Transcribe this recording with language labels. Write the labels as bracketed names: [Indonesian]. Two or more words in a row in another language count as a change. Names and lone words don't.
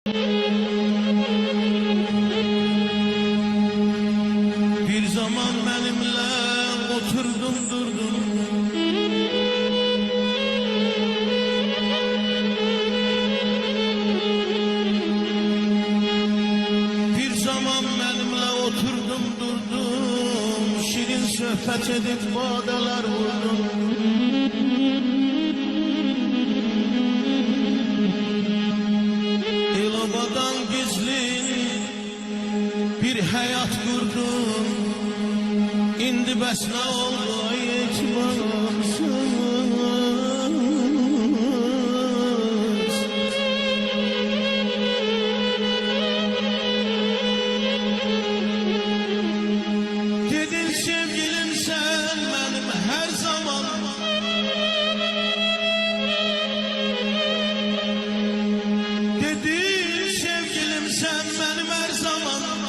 [Turkish] Bir zaman benimle oturdum durdum, bir zaman benimle oturdum durdum, şirin sohbet edip badeler vurdum. Elobadan gizli bir hayat kurdum. [Azerbaijani] İndi bəs nə oldu ay etibarsız? [Turkish] Dedin sevgilim sen benim her zaman, dedin sevgilim sen benim her zaman.